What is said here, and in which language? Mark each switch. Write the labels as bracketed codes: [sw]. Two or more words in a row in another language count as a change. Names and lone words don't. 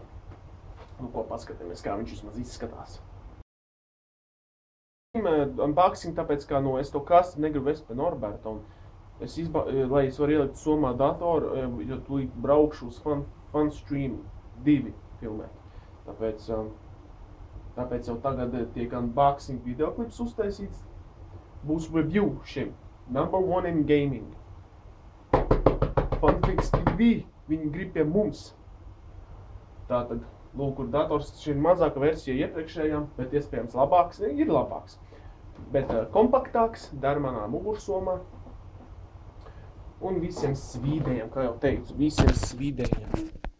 [lv] Nu, ko paskatāmies, kā viņš vismaz izskatās. Unboxing, tāpēc, kā es to kasti negribu vest pie Norberta, un lai es varu ielikt somā datoru, jo tūlīt braukšu uz Funstream 2 filmēt. Tāpēc jau tagad tiek unboxing videoklips uztaisīts. Būs review šim. [en] Number 1 in gaming. [lv] Funface TV. Viņi grib pie mums. Tātad, lūk, kur dators šī ir mazāka versija iepriekšējām, bet iespējams labāks. Ir labāks. Bet kompaktāks, dar manā mugursomā. Un visiem svīdējiem, kā jau teicu, visiem svīdējiem.